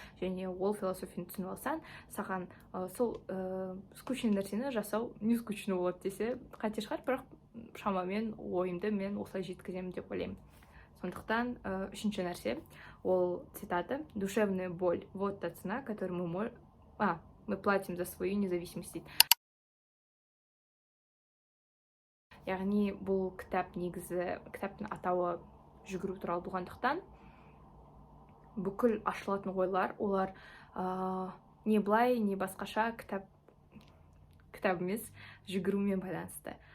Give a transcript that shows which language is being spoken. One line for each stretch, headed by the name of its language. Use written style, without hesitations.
Kazakh: Және ол философияны түсініп алсаң, саған сол скучный нәрсені жасау не скучно болады десе, қате шығар, бірақ шамамен ойымды мен осылай жеткіземін деп ойлаймын. Сондықтан үшінші нәрсе, ол цитата:
Russian: «Душевная боль – вот та цена, которую мы платим за свою независимость».
Kazakh: Яғни бұл кітап негізі, кітаптың атауы жүгіру туралы болғандықтан, бүкіл ашылатын ойлар, олар не былай, не басқаша кітап емес, жүгірумен байланысты.